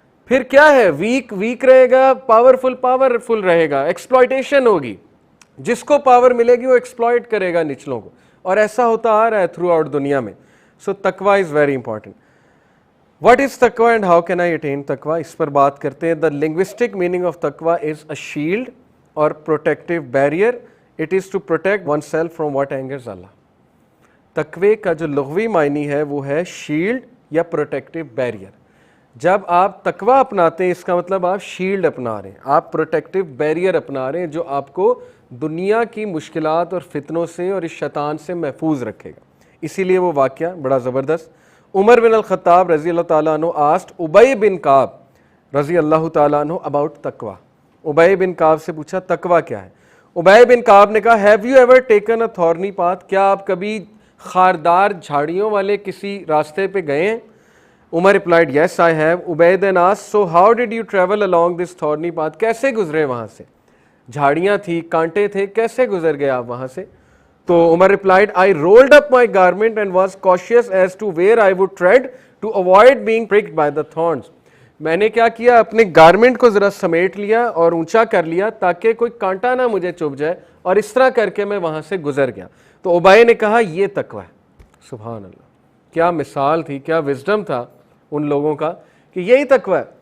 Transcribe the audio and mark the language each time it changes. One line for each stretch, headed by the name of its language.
Urdu: پھر کیا ہے؟ ویک رہے گا، پاورفل رہے گا، ایکسپلائٹیشن ہوگی. جس کو پاور ملے گی وہ ایکسپلائٹ کرے گا نچلوں کو، اور ایسا ہوتا آ رہا ہے تھرو آؤٹ دنیا میں.
English: So taqwa is very important. What is taqwa and how can I attain taqwa?
Urdu: اس پر بات کرتے ہیں.
English: The linguistic meaning of taqwa is a shield or protective barrier. It is to protect oneself from what angers Allah.
Urdu: تقوی کا جو لغوی معنی ہے وہ ہے شیلڈ یا پروٹیکٹیو بیریئر. جب آپ تقوی اپناتے ہیں اس کا مطلب آپ شیلڈ اپنا رہے ہیں، آپ پروٹیکٹیو بیریئر اپنا رہے ہیں جو آپ کو دنیا کی مشکلات اور فتنوں سے اور اس شیطان سے محفوظ رکھے گا. اسی لیے وہ واقعہ بڑا زبردست. عمر بن الخطاب رضی اللہ تعالیٰ عنہ آسٹ ابی بن کعب رضی اللہ تعالیٰ عنہ اباؤٹ تقوی. ابی بن کعب سے پوچھا تقوی کیا ہے؟ ابی بن کعب نے کہا
English: Have you ever taken a thorny path?
Urdu: کیا آپ کبھی خاردار جھاڑیوں والے کسی راستے پہ گئے ہیں؟ عمر
English: replied yes I have. ابی then asked so how did you travel along this thorny path?
Urdu: کیسے گزرے وہاں سے؟ جھاڑیاں تھی، کانٹے تھے، کیسے گزر گئے آپ وہاں سے؟ تو
English: Umar replied I rolled up my garment and was cautious as to where I would tread to avoid being pricked by the thorns.
Urdu: میں نے کیا کیا؟ اپنے گارمنٹ کو ذرا سمیٹ لیا اور اونچا کر لیا تاکہ کوئی کانٹا نہ مجھے چبھ جائے، اور اس طرح کر کے میں وہاں سے گزر گیا. تو ابی نے کہا یہ تقوی ہے. سبحان اللہ، کیا مثال تھی، کیا وزڈم تھا ان لوگوں کا کہ یہی تقوی ہے.